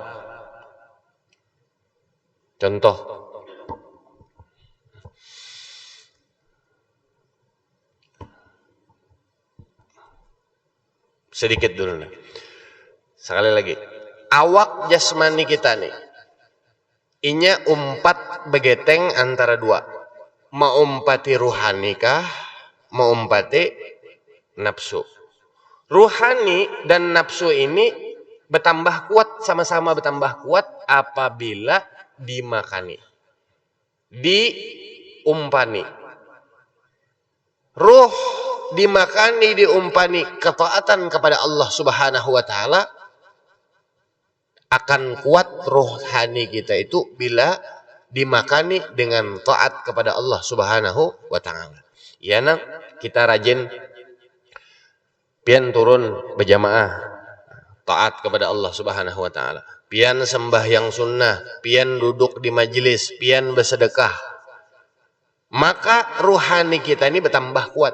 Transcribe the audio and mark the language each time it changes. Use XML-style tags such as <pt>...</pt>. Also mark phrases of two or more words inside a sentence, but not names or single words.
<id>Contoh, sedikit dulu nih.</id> <bjn>Sekali lagi, awak jasmani kita nih, inya umpat begeteng antara dua. Mau umpati ruhani kah, mau umpati nafsu.</bjn> <id>Ruhani dan nafsu ini bertambah kuat, sama-sama bertambah kuat apabila dimakani, diumpani. Ruh dimakani, diumpani ketaatan kepada Allah</id> <ar>سبحانه وتعالى,</ar> <id>akan kuat rohani kita itu bila dimakani dengan taat kepada Allah</id> <ar>سبحانه وتعالى.</ar> <bjn>Ya nak, kita rajin pian turun berjamaah taat kepada Allah</bjn> <ar>سبحانه وتعالى.</ar> <bjn>Pian sembahyang sunnah, pian duduk di majelis, pian bersedekah.</bjn> <id>Maka rohani kita ini bertambah kuat.</id>